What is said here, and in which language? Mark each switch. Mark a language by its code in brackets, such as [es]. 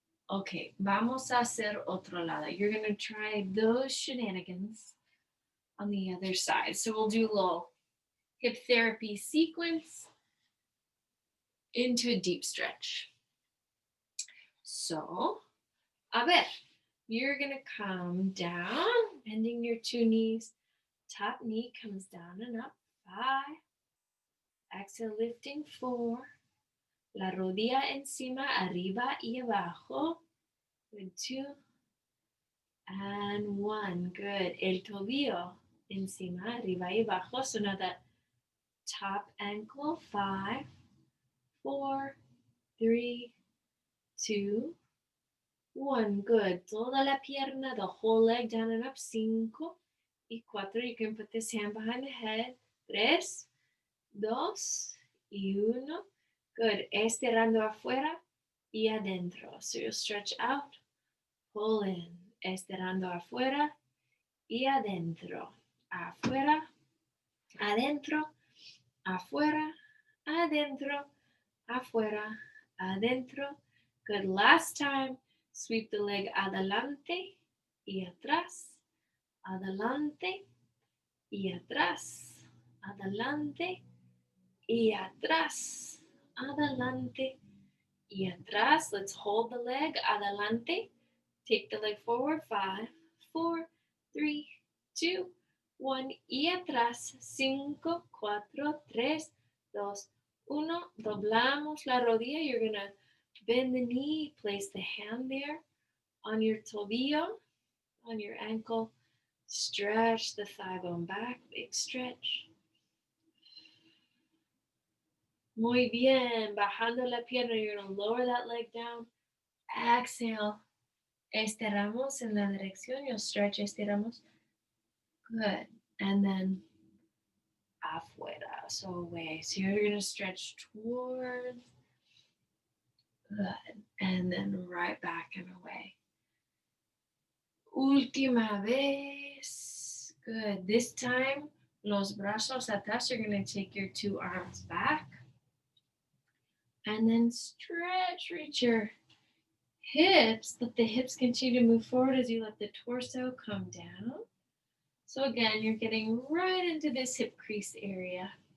[es] Okay, vamos a hacer otro lado. [en] You're going to try those shenanigans on the other side. So we'll do a little hip therapy sequence into a deep stretch. So, [es] a ver, [en] you're going to come down, bending your two knees. Top knee comes down and up. 5. Exhale, lifting. 4. [es] La rodilla encima, arriba y abajo. [en] Good, 2 and 1. Good. [es] El tobillo encima, arriba y abajo. [en] So now that top ankle, 5, 4, 3, 2, 1. Good. [es] Toda la pierna, [en] the whole leg down and up. 5 y 4. You can put this hand behind the head. 3, 2 y 1. Good. [es] Estirando afuera y adentro. [en] So you'll stretch out, pull in. [es] Estirando afuera y adentro. Afuera, adentro, afuera, adentro, afuera, adentro. [en] Good. Last time. Sweep the leg [es] adelante y atrás. Adelante y atrás. Adelante y atrás. Adelante y atrás. [en] Let's hold the leg. [es] Adelante. [en] Take the leg forward. 5, 4, 3, 2, 1. [es] Y atrás. [en] 5, 4, 3, 2, 1. [es] Doblamos la rodilla. [en] You're going to bend the knee. Place the hand there on your tobillo, on your ankle. Stretch the thigh bone back. Big stretch. [es] Muy bien. Bajando la pierna. [en] You're going to lower that leg down. Exhale. [es] Estiramos en la dirección. [en] You'll stretch. Estiramos. Good. And then afuera. So away. So you're going to stretch towards. Good. And then right back and away. [es] Última vez. Good. [en] This time, [es] los brazos atrás. [en] You're going to take your 2 arms back. And then stretch. Reach your hips. Let the hips continue to move forward as you let the torso come down. So again, you're getting right into this hip crease area.